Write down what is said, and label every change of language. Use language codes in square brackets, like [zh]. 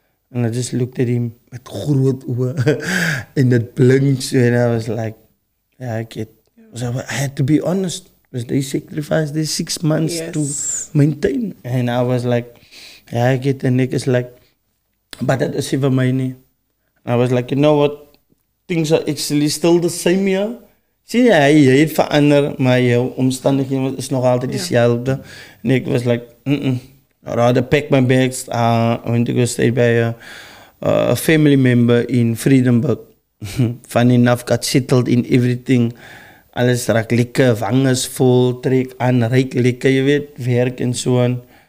[en] And I just looked at him [af] met groot oë, en het blink so, [en] and I was like, yeah, I get. So I had to be honest, because they sacrificed their 6 months to maintain, and I was like, yeah, I get, and ek is like, but that is [af] vir my nie. [en] I was like, you know what, things are actually still the same here. [af] Sien jy het verander, maar jou omstandighede is nog altyd dieselfde. En ek was like, [en] I'd rather pack my bags. I went to go stay by a family member in Vredenburg. Funny enough, got settled in everything. [af] Alles raak lekker, wang is vol, trek aan, ryk lekker, jy weet, werk en so aan.